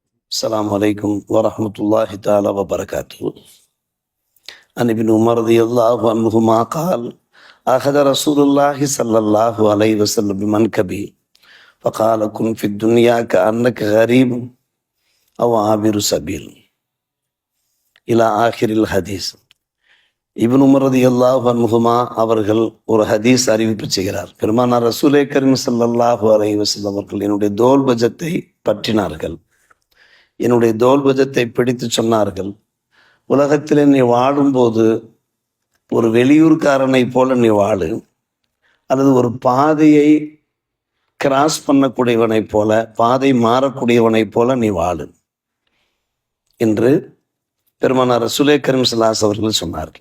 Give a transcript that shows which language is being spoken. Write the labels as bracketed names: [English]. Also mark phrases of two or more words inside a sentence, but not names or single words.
[Arabic] السلام عليكم ورحمة الله تعالى وبركاته. عن ابن عمر رضي الله عنهما قال: أخذ رسول الله صلى الله عليه وسلم بمنكبي فقال: كن في الدنيا كأنك غريب أو عابر سبيل إلى آخر الحديث. [Tamil] இப்னு உமர் [Arabic] رضي الله عنهما [Tamil] அவர்கள் ஒரு ஹதீஸ் அறிவிப்பு செய்கிறார். பெருமானார் [Urdu] رسولِ کریم [Arabic] صلى الله عليه وسلم [Tamil] அவர்கள் என்னுடைய தோல்பஜத்தை பற்றினார்கள். என்னுடைய தோல்பஜத்தை பிடித்து சொன்னார்கள், உலகத்தில் நீ வாழும்போது ஒரு வெளியூர்காரனை போல நீ வாழு, அல்லது ஒரு பாதையை கிராஸ் பண்ணக்கூடியவனைப் போல, பாதை மாறக்கூடியவனைப் போல நீ வாழு என்று பெருமானார் [Urdu] رسولِ کریم [Tamil] ஸல்லல்லாஹு அவர்கள் சொன்னார்கள்.